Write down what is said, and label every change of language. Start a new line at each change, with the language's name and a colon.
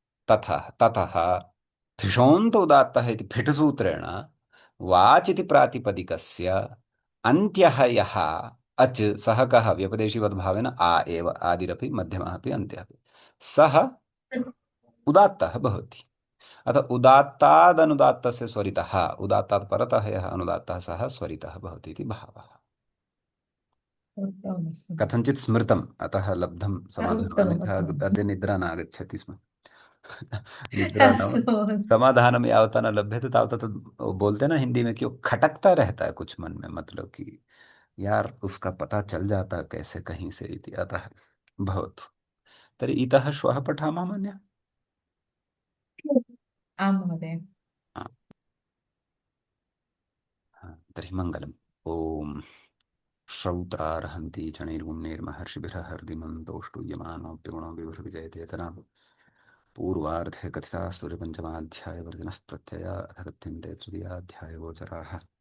Sanskrit: ततः फिषोन्त उदात्तः इति फिट् सूत्रेण वाच् इति प्रातिपदिकस्य अन्त्यः यः अच् सः कः व्यपदेशीवद्भावेन आ एव आदिरपि मध्यमः अपि अन्त्यः अपि सः उदात्तः भवति। अतः उदात्तादनुदात्तस्य स्वरितः उदात्तात् परतः यः अनुदात्तः सः स्वरितः भवति इति भावः। कथञ्चित् स्मृतम् अतः लब्धं समाधानम् अन्यथा अद्य निद्रा न आगच्छति स्म। निद्रा नाम अस्तु। समाधानम यावता न लभ्यते तावता,
Hindi: तो वो बोलते हैं ना हिंदी में कि वो खटकता रहता है कुछ मन में, मतलब कि यार उसका पता चल जाता कैसे कहीं से
Sanskrit: इति अतः भवतु। तर्हि इतः श्वः पठामः मन्ये। आं महोदय। हा, हा, तर्हि मङ्गलम्। ॐ श्रौत्रार्हन्ति चणैर्गुण्यैर्महर्षिभिः हर्दिमन्तोष्टुयमानोऽप्यगुणो विभुर्विजयते जनाः पूर्वार्धे कथिताः सूर्यपञ्चमाध्यायवर्जिनः प्रत्यया अथ कथ्यन्ते तृतीयाध्यायगोचराः।